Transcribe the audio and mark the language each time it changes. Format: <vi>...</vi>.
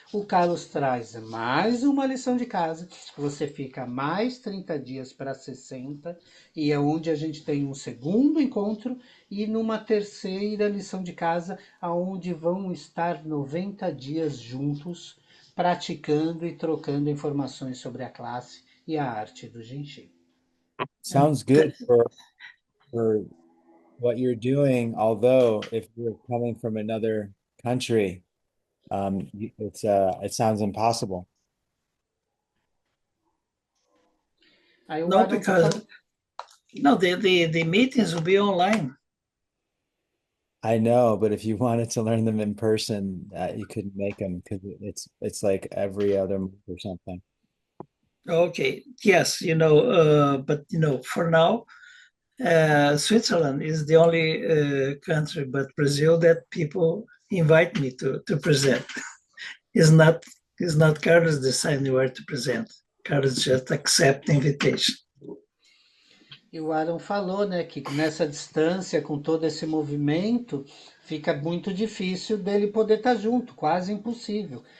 <pt>O Carlos traz mais uma lição de casa, você fica mais 30 dias para 60, e é onde a gente tem um segundo encontro, e numa terceira lição de casa, onde vão estar 90 dias juntos, praticando e trocando informações sobre a classe e a arte do Genji.</pt> <en>Sounds good for what you're doing, although if you're coming from another country, it sounds impossible. No, because the meetings will be online. I know, but if you wanted to learn them in person, you couldn't make them because it's like every other month or something. Okay, yes, but for now, Switzerland is the only country, but Brazil, that people invite me to present. It's not Carlos deciding where to present. Carlos just accept the invitation.</en> <pt>E o Aaron falou, né, que nessa distância, com todo esse movimento, fica muito difícil dele poder estar junto, quase impossível.</pt>